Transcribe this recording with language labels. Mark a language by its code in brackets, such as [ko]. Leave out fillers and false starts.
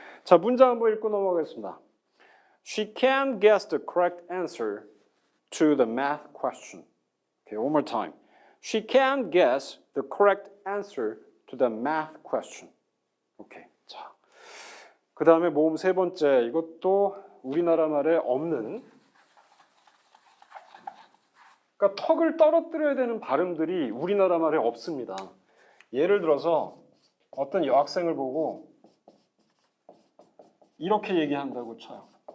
[ko] 자, 문장 한번 읽고 넘어가겠습니다. [en] She can't guess the correct answer to the math question. Okay, one more time. She can't guess the correct answer to the math question. [ko] 오케이. 자, 그 다음에 모음 세 번째. 이것도 우리나라 말에 없는. 그러니까 턱을 떨어뜨려야 되는 발음들이 우리나라 말에 없습니다. 예를 들어서 어떤 여학생을 보고 이렇게 얘기한다고 쳐요.